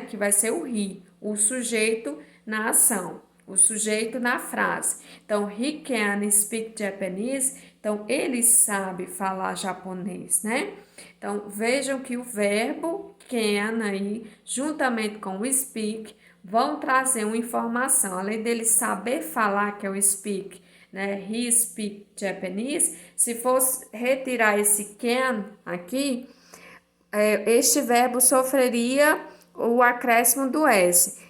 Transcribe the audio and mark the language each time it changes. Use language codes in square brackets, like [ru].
[pt] Que vai ser o he, o sujeito na ação, o sujeito na frase. [en] Então, he can speak Japanese. [pt] Então, ele sabe falar japonês, né? Então, vejam que o verbo can aí, juntamente com o speak, vão trazer uma informação. Além dele saber falar, que é o speak, né? [en] He speak Japanese. [pt] Se fosse retirar esse can aqui, este verbo sofreria o acréscimo do S.